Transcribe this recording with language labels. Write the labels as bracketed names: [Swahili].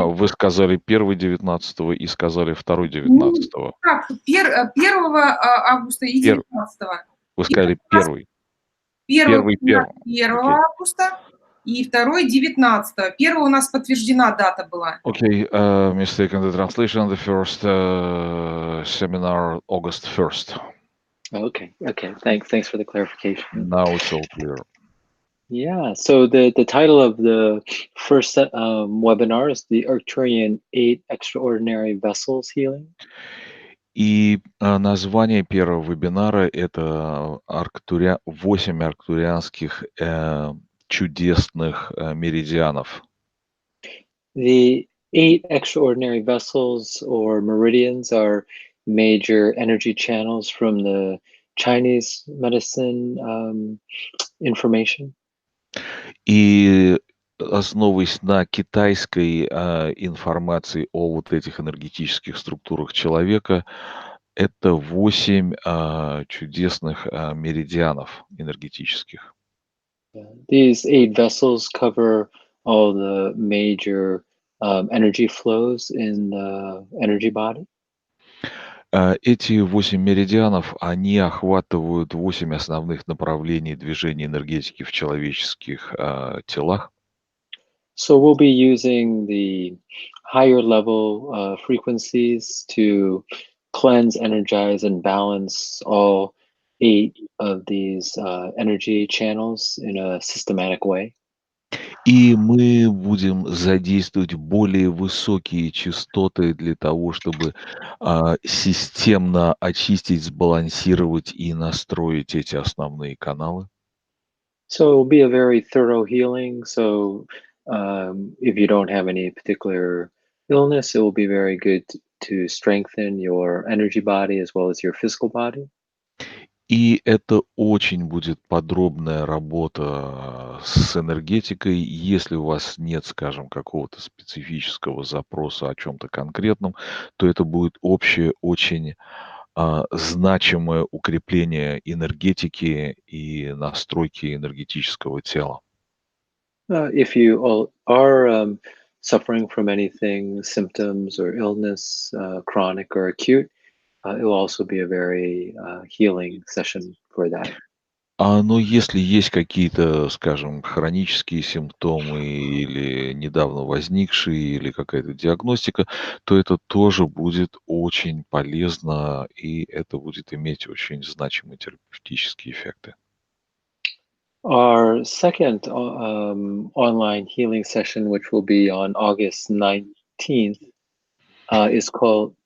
[Russian] Вы сказали 1 19 и сказали 2 19. Как? 1 августа и 19-го. Вы сказали 1. 1 августа и 2 19-го. 1 у нас подтверждена дата была. [English] Okay, mistake in the translation. The first seminar August 1st. Okay. Thanks for the clarification. Now it's all clear. Yeah, so the title of the first webinar is the Arcturian 8 Extraordinary Vessels Healing. [Russian] И название первого вебинара — это 8 арктурианских чудесных меридианов. [English] The 8 extraordinary vessels or meridians are major energy channels from the Chinese medicine information. [Russian] И основываясь на китайской информации о вот этих энергетических структурах человека, это 8 чудесных меридианов энергетических. [English] These 8 vessels cover all the major energy flows in the energy body. [Russian] Эти 8 меридианов, они охватывают 8 основных направлений движения энергетики в человеческих телах. [English] So we'll be using the higher level frequencies to cleanse, energize, and balance all 8 of these energy channels in a systematic way. [Russian] И мы будем задействовать более высокие частоты для того, чтобы системно очистить, сбалансировать и настроить эти основные каналы. [English] So it will be a very thorough healing. So if you don't have any particular illness, it will be very good to strengthen your energy body as well as your physical body. [Russian] И это очень будет подробная работа с энергетикой. Если у вас нет, скажем, какого-то специфического запроса о чем-то конкретном, то это будет общее, очень значимое укрепление энергетики и настройки энергетического тела. [English] If you are suffering from anything, symptoms or illness, chronic or acute, it will also be a very healing session for that. [Russian] Но если есть какие-то, скажем, хронические симптомы или недавно возникшие, или какая-то диагностика, то это тоже будет очень полезно, и это будет иметь очень значимые терапевтические эффекты. [English] Our second online healing session, which will be on August 19th, is called.